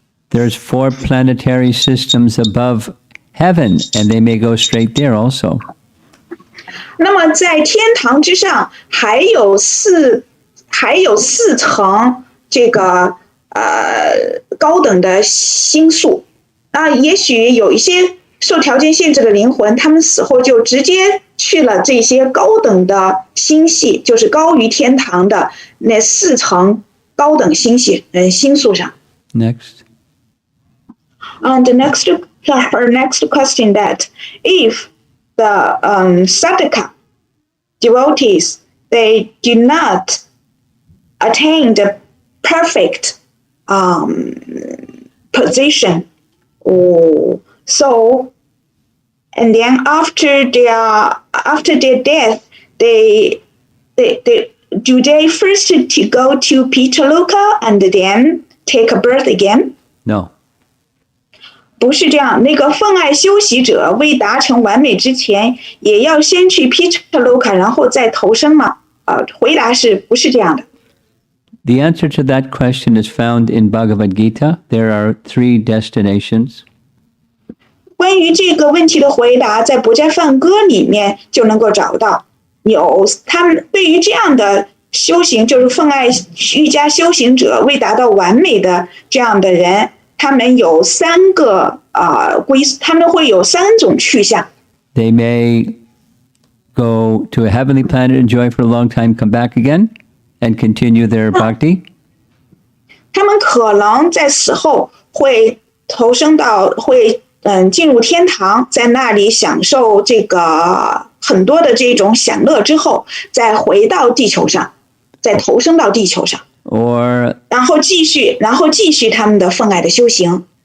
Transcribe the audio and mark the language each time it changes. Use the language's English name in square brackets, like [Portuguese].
[English] There's 4 planetary systems above heaven, and they may go straight there also. [Chinese] 那么在天堂之上还有四层这个高等的星宿啊，也许有一些受条件限制的灵魂，他们死后就直接去了这些高等的星系，就是高于天堂的那4层高等星系星宿上。 [English] Next. And her next question that if the sadhaka devotees they do not attain the perfect position, so and then after their death, they do they first to go to Pitaloka and then take a birth again? No. [Chinese] 不是这样，那个奉爱修习者未达成完美之前，也要先去 Pitaloka， 然后再投生吗？回答是不是这样的？ [English] The answer to that question is found in Bhagavad Gita. There are 3 destinations. [Chinese] 关于这个问题的回答，在《博斋梵歌》里面就能够找到。有他们对于这样的修行，就是奉爱瑜伽修行者未达到完美的这样的人，他们有3个他们会有3种去向。 [English] They may go to a heavenly planet, enjoy for a long time, come back again, and continue their bhakti. [Chinese] 他们可能在死后会投生到进入天堂，在那里享受这个很多的这种享乐之后，再回到地球上，再投生到地球上， [English] Or [Chinese] 然後繼續他們的奉愛的修行。